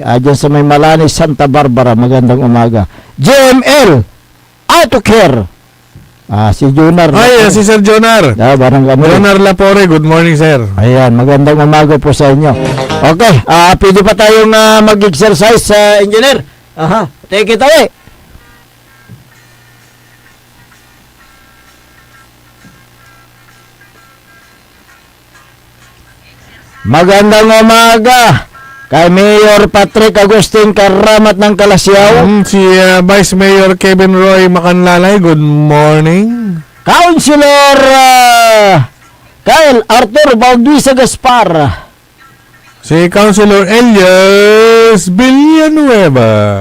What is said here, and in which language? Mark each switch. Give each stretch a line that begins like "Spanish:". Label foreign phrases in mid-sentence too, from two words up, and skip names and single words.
Filipino: Diyan sa may Malanay, Santa Barbara, magandang umaga. JML Auto Care. Si Jonar. Si Sir Jonar.
English: Jonar Lapore, good morning, sir.
Filipino: Ayan, magandang umaga po sa inyo. Okay, pwede pa tayong mag-exercise, engineer.
English: Take it away.
Filipino: Magandang umaga kay Mayor Patrick Agustin Karamat ng Calasiao. Si Vice Mayor Kevin Roy Macanlalay,
English: good morning.
Filipino: Councilor Kyle Arthur Bautista Gaspar. Si Councilor Elias Villanueva.